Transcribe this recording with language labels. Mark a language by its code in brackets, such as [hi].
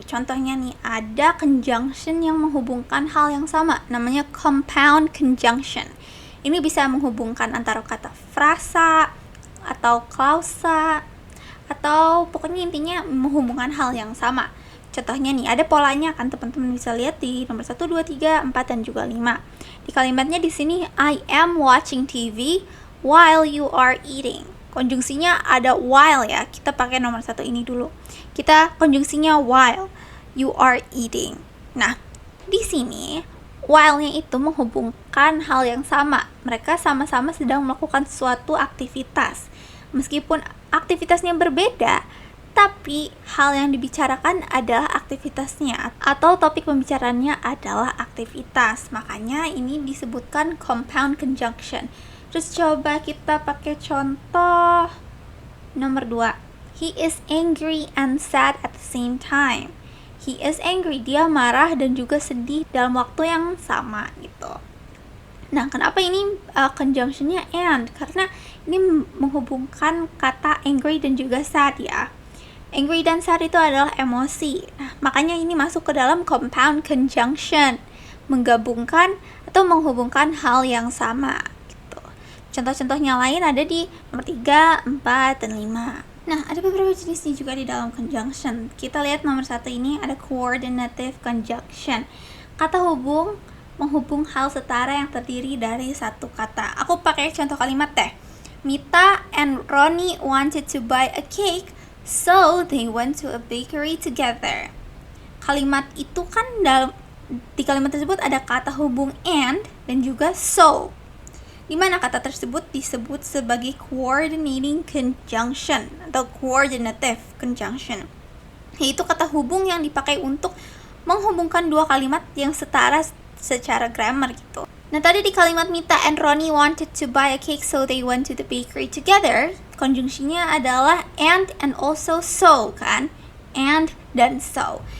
[id] Contohnya nih, ada conjunction yang menghubungkan hal yang sama, namanya compound conjunction. Ini bisa menghubungkan antara kata frasa atau klausa atau pokoknya intinya menghubungkan hal yang sama. Contohnya nih, ada polanya kan teman-teman bisa lihat di nomor 1, 2, 3, 4 dan juga 5. Di kalimatnya di sini [en] I am watching TV while you are eating. [id] Konjungsinya ada while ya. Kita pakai nomor 1 ini dulu. Kita konjungsinya [en] while you are eating. [id] Nah, di sini while-nya itu menghubungkan hal yang sama. Mereka sama-sama sedang melakukan suatu aktivitas. Meskipun aktivitasnya berbeda, tapi hal yang dibicarakan adalah aktivitasnya atau topik pembicaraannya adalah aktivitas. Makanya ini disebutkan compound conjunction. Terus coba kita pakai contoh nomor 2. [en] He is angry and sad at the same time. He is angry, [id] dia marah dan juga sedih dalam waktu yang sama gitu. Nah, kenapa ini conjunctionnya and? Karena ini menghubungkan kata angry dan juga sad ya. Angry dan sad itu adalah emosi. Nah, makanya ini masuk ke dalam compound conjunction. Menggabungkan atau menghubungkan hal yang sama. Contoh-contohnya lain ada di nomor 3, 4, dan 5. Nah, ada beberapa jenisnya juga di dalam conjunction. Kita lihat nomor 1 ini ada coordinative conjunction. Kata hubung menghubung hal setara yang terdiri dari satu kata. Aku pakai contoh kalimat deh. [en] Mita and Ronnie wanted to buy a cake, so they went to a bakery together. [id] Kalimat itu kan di kalimat tersebut ada kata hubung and dan juga so, di mana kata tersebut disebut sebagai coordinating conjunction atau coordinative conjunction, yaitu kata hubung yang dipakai untuk menghubungkan dua kalimat yang setara secara grammar gitu. Nah, tadi di kalimat [en] Mita and Ronnie wanted to buy a cake so they went to the bakery together, [id] konjungsinya adalah and also so kan, and dan so.